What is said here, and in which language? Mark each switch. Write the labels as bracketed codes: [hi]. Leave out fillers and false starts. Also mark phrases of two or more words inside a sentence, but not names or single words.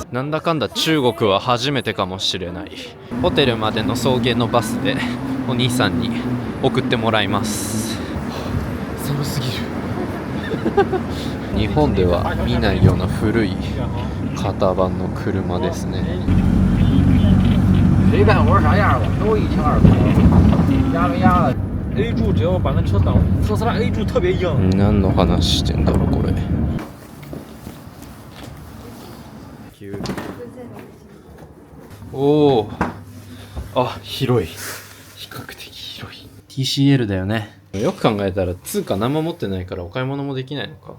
[ja] なんだかんだ中国は初めてかもしれない。ホテルまでの送迎のバスでお兄さんに送ってもらいます。寒すぎる。日本では見ないような古い型番の車ですね。 [zh] 谁干活啥样吧，都1200多，压没压的。A 柱只要把那车挡，特斯拉 A 柱特别硬。 [ja] 何の話してんだろうこれ。おお、あ、広い。比較的広い。TCL だよね。よく考えたら通貨何も持ってないからお買い物もできないのか。